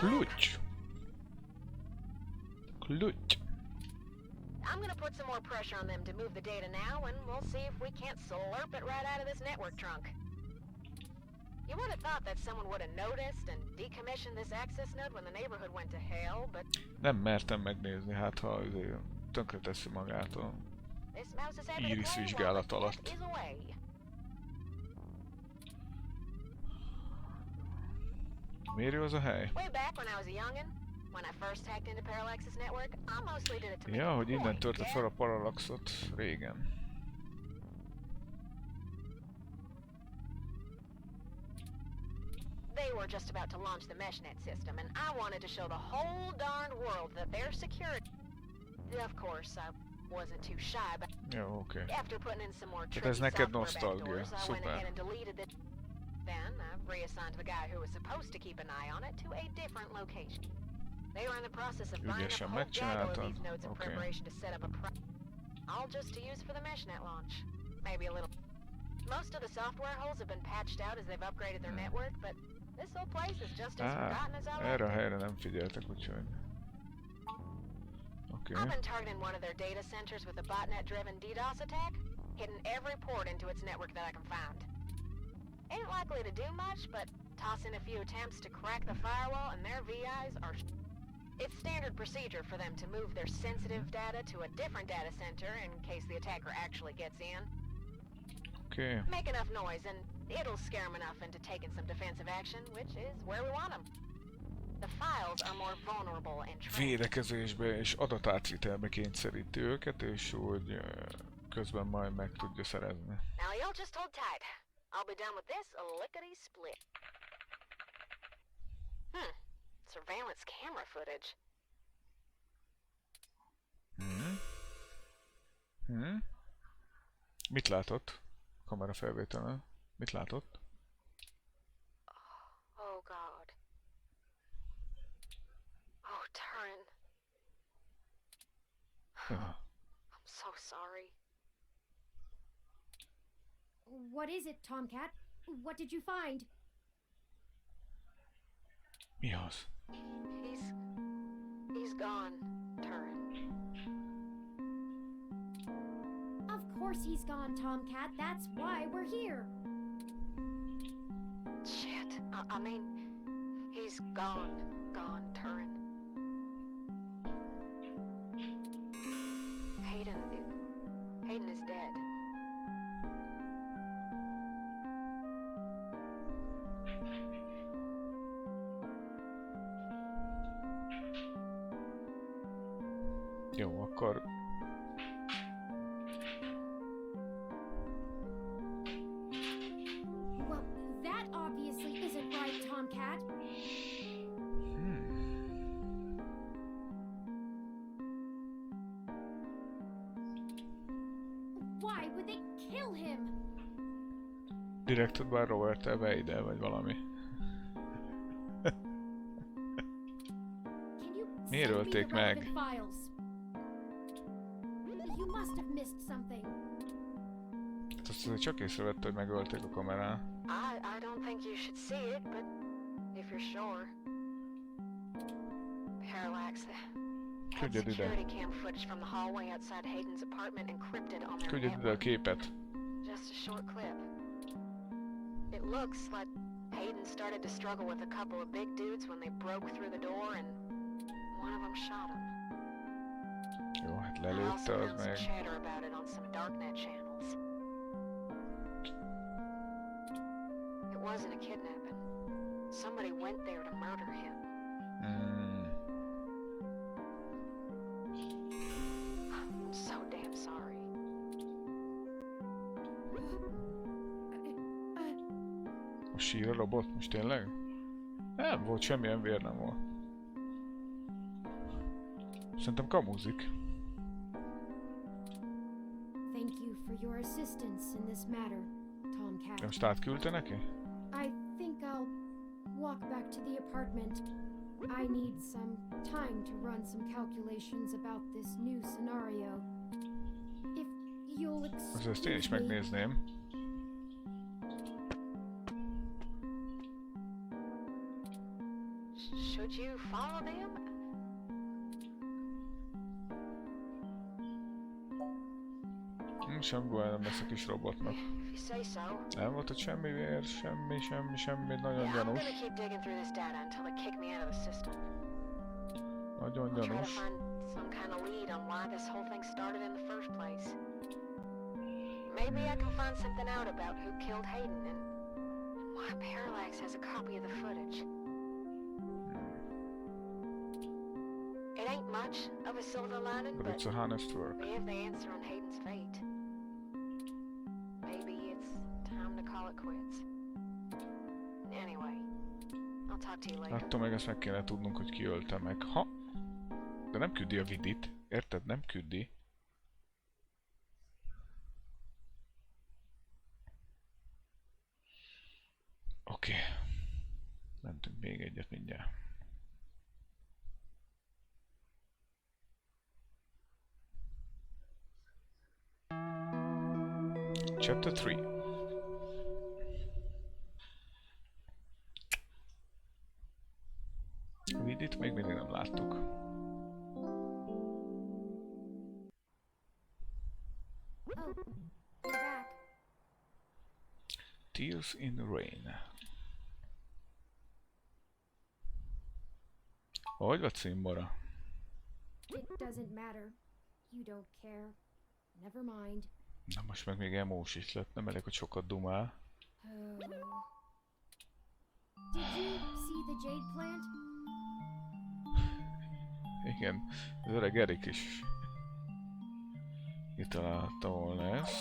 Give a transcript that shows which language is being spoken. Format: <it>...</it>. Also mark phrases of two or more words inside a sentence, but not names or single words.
<pl>Klucz! Klucz!</pl> <en>I'm gonna put some more pressure on them to move the data now, and we'll see if we can't slurp it right out of this network trunk. You would have thought that someone would have noticed and decommissioned this access node when the neighborhood went to hell, but</en> <hu>Nem mertem megnézni, hát ha azért tönkre teszi magától.</hu> <en>this mouse is happy to Iris play</en> <hu>vizsgálat</hu> <en>while the</en> <hu>alatt.</hu> <en>cat is away.</en> <hu>Miért az a hely?</hu> <en>Way back when I was a youngin', when I first hacked into Parallax's network, I mostly did it to make</en> <hu>Ja, a hogy innen</hu> <en>point,</en> <hu>törte</hu> <en>yeah?</en> <hu>fel a Parallaxot régen.</hu> <en>They were just about to launch the meshnet system, and I wanted to show the whole darned world that their security... Of course, I wasn't too shy, but</en> <hu>Jó, oké.</hu> <en>after putting in some more</en> <hu>Tehát</hu> <en>tricky</en> <hu>ez neked</hu> <en>software</en> <hu>nosztalgia.</hu> <en>backdoors, I went</en> <hu>Szuper.</hu> <en>ahead and deleted it. Then I reassigned the guy who was supposed to keep an eye on it to a different location. They were in the process of buying up a</en> <hu>Ügyesen</hu> <en>whole gaggle of</en> <hu>megcsináltad.</hu> <en>these nodes in</en> <hu>Oké.</hu> <en>preparation to set up a all just to use for the meshnet launch. Maybe a little. Most of the software holes have been patched out as they've upgraded their network, but this whole place is just as forgotten as I</en> <hu>Erre a</hu> <en>left it.</en> <hu>helyre nem figyeltek, úgyhogy... Oké.</hu> <en>I've been targeting one of their data centers with a botnet-driven DDoS attack, hitting every port into its network that I can find. Ain't likely to do much, but toss in a few attempts to crack the firewall and their VIs are... It's standard procedure for them to move their sensitive data to a different data center in case the attacker actually gets in.</en> <hu>Oké.</hu> <en>Make enough noise and it'll scare them enough into taking some defensive action, which is where we want them. The files are more vulnerable and</en> <hu>Védekezésbe és adatátvitelbe kényszeríti őket, és úgy közben majd meg tudja szerezni.</hu> <en>Now y'all just hold tight. I'll be done with this lickety-split. Surveillance camera footage.</en> <hu>Mit látott? Kamera felvételen. Mit látott?</hu> <en>Oh God. Oh, Turing. I'm so sorry. What is it, Tomcat? What did you find?</en> <hu>Mi az?</hu> <en>He's gone, Turing. Of course he's gone, Tomcat. That's why we're here. Shit. I mean, he's gone, Turing. Hayden is dead.</en> <hu>Jó, akkor...</hu> <en>Well, that obviously isn't right, Tomcat. Why would they kill him? Directed by Robert Weidel,</en> <hu>vagy valami. Miért ölték meg? Azt azért csak észrevette, hogy megölték a kamerán.</hu> <en>I don't think you should see it, but if you're sure. Parallax. Had security cam footage from the hallway outside Hayden's apartment encrypted on their</en> <hu>Küldjed ide a</hu> <en>network.</en> <hu>képet.</hu> <en>Just a short clip. It looks like Hayden started to struggle with a couple of big dudes when they broke through the door and one of them shot him.</en> <hu>Jó, hát</hu> <en>I</en> <hu>lelőtte</hu> <en>also</en> <hu>az</hu> <en>heard some</en> <hu>meg.</hu> <en>chatter about it on some darknet channels. It wasn't a kidnapping. Somebody went there to murder him. I'm so damn sorry.</en> <hu>A sír a robot? Most tényleg? Nem volt, semmilyen vér nem volt. Szerintem kamuzik.</hu> <en>Thank you for your assistance in this matter, Tomcat.</en> <hu>Most átküldte neki?</hu> <en>I think I'll walk back to the apartment. I need some time to run some calculations about this new scenario. If you'll excuse</en> <hu>Ezt én is</hu> <en>me.</en> <hu>megnézném.</hu> <en>Should you follow them?</en> <hu>Semmi baj nem lesz a kis robotnak.</hu> <en>If you say so.</en> <hu>Nem volt ott semmi vér, semmi, nagyon</hu> <en>Yeah, I'm</en> <hu>gyanús.</hu> <en>gonna keep digging through this data until they kick me out of the system.</en> <hu>Nagyon</hu> <en>I'll try to</en> <hu>gyanús.</hu> <en>find some kind of lead on why this whole thing started in the first place. Maybe I can find something out about who killed Hayden and why Parallax has a copy of the footage. It ain't much of a silver lining, But but it's a honest work. we have the answer on Hayden's fate. Maybe it's time to call it quits. Anyway, talk to you later.</en> <hu>Attól meg ezt meg kéne tudnunk, hogy ki ölte meg. Ha! De nem küldi a vidit. Érted? Nem küldi. Oké. Mentünk még egyet mindjárt.</hu> <en>Chapter 3.</en> <hu>Vidit még mindig nem láttuk.</hu> <en>Oh, you're back. Tears in the Rain.</en> <hu>Hogy vagy Cimbora?</hu> <en>It doesn't matter. You don't care. Never mind.</en> <hu>Na most meg még emós is lett, nem elég, hogy sokat dumál.</hu> <en>Oh. Did you see the jade plant?</en> <hu>Igen, az öreg Erik is kitalálta volna ezt.</hu>